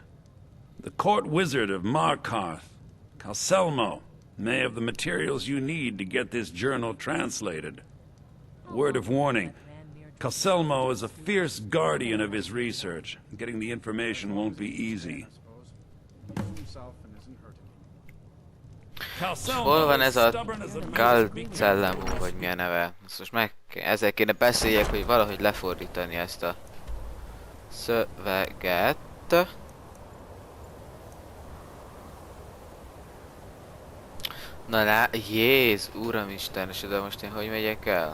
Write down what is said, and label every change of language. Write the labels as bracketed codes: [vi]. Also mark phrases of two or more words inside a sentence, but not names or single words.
[en] The court wizard of Markarth, Calselmo, may have the materials you need to get this journal translated. Word of warning, Calselmo is a fierce guardian of his research. Getting the information won't be easy. [hu] Hol van ez a Calselmo, vagy milyen neve? Ezt most ezzel kéne beszéljek, hogy valahogy lefordítani ezt a szöveget. Na Jézus, uramisten, és oda most én hogy megyek el?